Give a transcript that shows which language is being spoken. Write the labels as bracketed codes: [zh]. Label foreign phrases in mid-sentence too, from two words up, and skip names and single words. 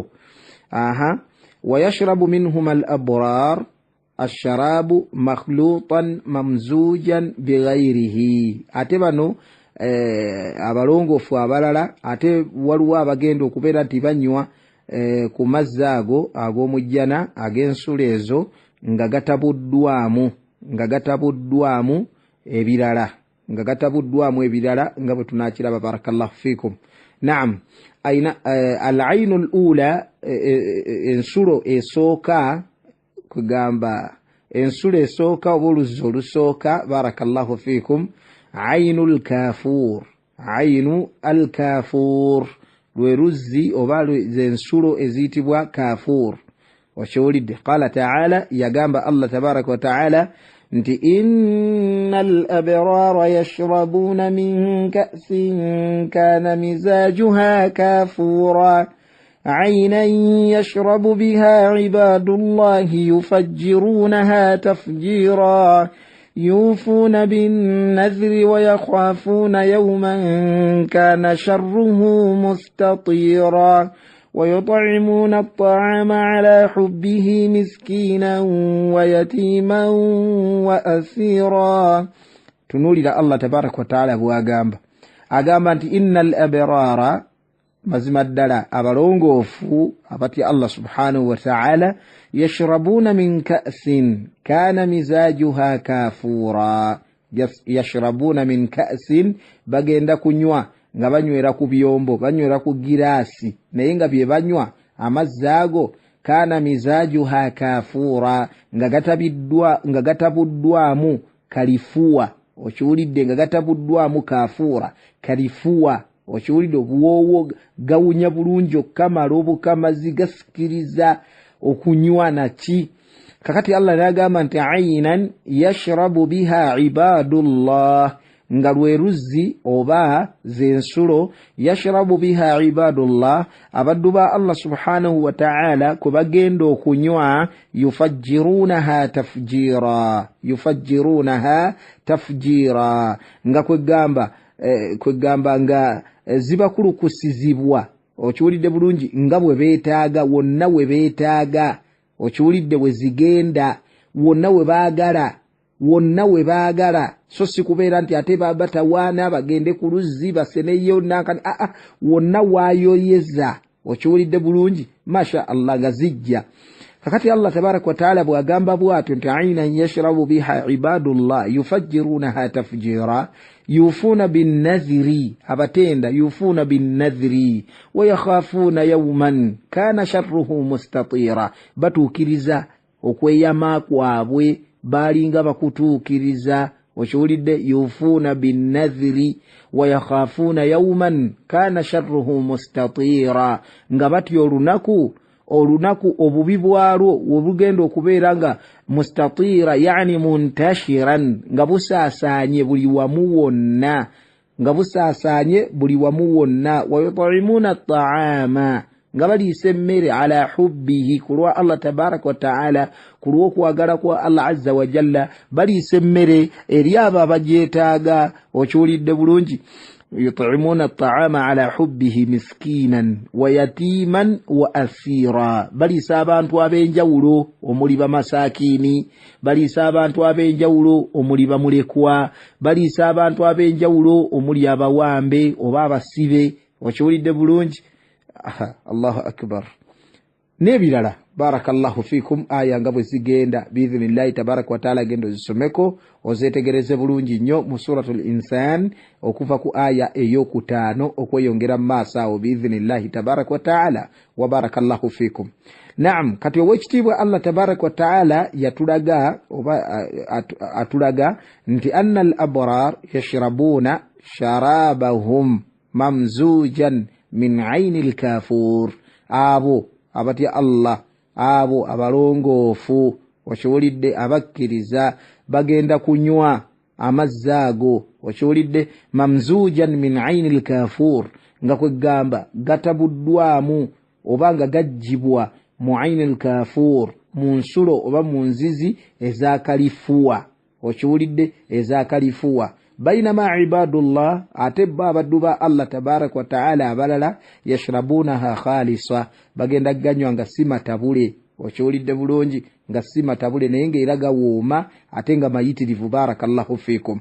[ar] ويشرب منهما الأبرار الشراب مخلوطا ممزوجا بغيره [lg] ate bano abalongofu abalala ate waliwo abagenda okubeera nti banywa ku mazzi ago ag'omujjana ag'ensula ezo nga gatabuddwamu ebirala nga bwe tunakiraba. [ar] بارك الله فيكم. [lg] Naam. [ar] العين الأولى [lg] ensulo esooka kugamba ensulo esooka oba oluzzi olusooka [ar] بارك الله فيكم عين الكافور [lg] lwe luzzi oba ensulo eziyitibwa kafur okiwulidde. [ar] قال تعالى yagamba الله تبارك وتعالى nti innal الأبرار يشربون من كأس كان مزاجها كافورا عينا يشرب بها عباد الله يفجرونها تفجيرا يوفون بالنذر ويخافون يوما كان شره مستطيرا ويطعمون الطعام على حبه مسكينا ويتيما وأسيرا. تنولي الله تبارك وتعالى هو أقام إن الأبرار [lg] mazima ddala abalongoofu abati [ar] الله سبحانه و تعالى يشربون من كأس كان مزاجها كافورا يشربون من كأس bagenda [lg] kunywa nga banywera ku byombo banywera ku giraasi naye nga bye banywa amazzi ago [ar] كان مزاجها كافورا [lg] nga gatabuddwamu kalifuwa okiwulidde nga gatabuddwamu kafura kalifuwa okiwulidde obuwoowo gawunya bulungi okukamala obukamazi gasikiriza okunywa naki. kakati Allah n'agamba nti [ar] عينا يشرب بها عباد الله [lg] nga lwe luzzi oba zensulo [ar] يشرب بها عباد الله [lg] abaddu ba [ar] الله سبحانه وتعالى [lg] kwe bagenda okunywa yufajjirunaha tafjira nga kwegamba nga zibakulukusizibwa okiwulidde bulungi nga bwe beetaaga wonna we beetaaga okiwulidde we zigenda wonna we baagala so si kubeera nti ate batawaana bagende ku luzzi baseneyo nankani wonna waayoyeza okiwulidde bulungi [ar] ما شاء الله [lg] nga zijja. [ar] kakati الله تبارك وتعالى [lg] bwagamba bwatyo nti [ar] عينا يشرب بها عباد الله يفجرونها تفجيرا يوفون بالنذر abatenda يوفون بالنذر ويخافون يوما كان شره مستطيرا [lg] batuukiriza okweyama kwabwe balinga bakutuukiriza okiwulidde [ar] يوفون بالنذر ويخافون يوما كان شره مستطيرا [lg] nga batya olunaku obubi bwalwo obugenda okubeera nga [ar] مستطيرا يعني منتشرا [lg] nga busaasaanye buli wamu wonna [ar] ويطعمون الطعام [lg] nga baliisa emmere [ar] على حبه [lg] kulwa [ar] الله تبارك وتعالى [lg] kulwa okwagala kwa [ar] الله عز وجل [lg] baliisa emmere eri abo abagyetaaga okiwulidde bulungi [ar] يطعمون الطعام على حبه مسكينا ويتيما وأسيرا بلي [lg] abantu abenjawulo omuli bamasakini bali abantu abenjawulo omuli bamulekwa bali abantu abenjawulo omuli abawambe oba abasibe okiwulidde bulungi [ar] الله أكبر [lg] nebirala [ar] بارك الله فيكم آية [lg] nga bwe zigenda [ar] بإذن الله تبارك وتعالى [lg] gendo zisomeko ozetegereze bulungi nnyo mu [ar] سورة الإنسان [lg] okuva ku aya ey'okutaano okweyongera maaso awo [ar] بإذن الله تبارك وتعالى وبارك الله فيكم. Naam, [lg] kati owekitiibwa [ar] الله تبارك وتعالى [lg] yatulaga oba atulaga nti [ar] أن الأبرار يشربون شرابهم ممزوجا من عين الكافور [lg] abo abatya Allah abo abalongoofu okiwulidde abakkiriza bagenda kunywa amazzi ago okiwulidde [ar] ممزوجا من عين ال [lg] kafur nga kwegamba gatabuddwamu oba nga gajjibwa mu [ar] عين الكافور [lg] mu nsulo oba mu nzizi ezakalifuwa okiwulidde ezakalifuwa [ar] بينما عباد الله [lg] ate abaddu ba [ar] الله تبارك وتعالى [lg] abalala [ar] يشربونها خالصة [lg] bagenda ganywa nga simatabule okiwulidde bulungi nga simatabule naye nga era gawooma ate nga mayitirivu [ar] بارك الله فيكم.